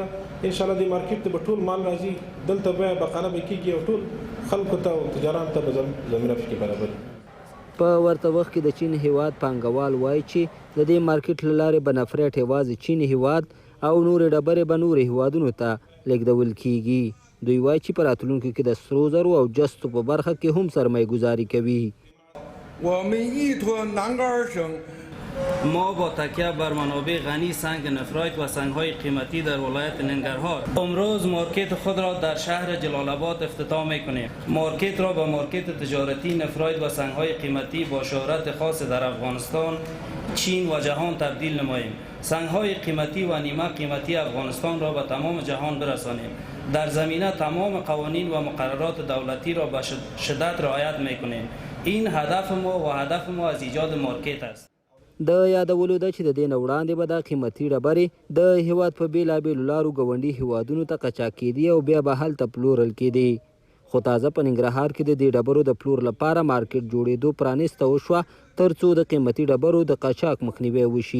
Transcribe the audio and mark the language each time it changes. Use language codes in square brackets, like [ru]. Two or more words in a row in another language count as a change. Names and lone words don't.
[ps] انشاءالله دې مارکیټ ته به ټول مال راځي، دلته بیه بقانه به کېږي او ټول خلکو ته او تجارانو ته به زمینه پکې برابر. په ورته وخت کې د چین هیواد پانګوال وایي چې د دې مارکیټ له لارې به نفریټ یوازې چین هیواد او نورې ډبرې به نورې هیوادونو ته لیږدول کیږي. دوی وایي چې په راتلونکي کې د سرو زرو او جستو په برخه کې هم سرمایه گذاري کوي. [zh] 我们依托南格尔省 [fa] ما با تکیه بر منابع غنی سنگ نفرایت و سنگ‌های قیمتی در ولایت ننگرهار امروز مارکت خود را در شهر جلال آباد افتتاح می‌کنیم. مارکت را به مارکت تجارتی نفرایت و سنگ‌های قیمتی با شهرت خاص در افغانستان، چین و جهان تبدیل نماییم. سنگ‌های قیمتی و نیمه قیمتی افغانستان را به تمام جهان برسانیم. در زمینه تمام قوانین و مقررات دولتی را به شدت رعایت می‌کنیم. این هدف ما و هدف ما از ایجاد مارکت است. [ps] د یادولو ده چې د دې نه وړاندې به دا قیمتي ډبرې د هیواد په بېلابېلو لارو ګاونډي هیوادونو ته قاچاق کېدې او بیا به هلته پلورل کېدې. خو تازه په ننګرهار کې د دې ډبرو د پلور لپاره مارکیټ جوړېدو پرانیسته وشوه تر څو د قیمتي ډبرو د قاچاق مخنیوی وشي.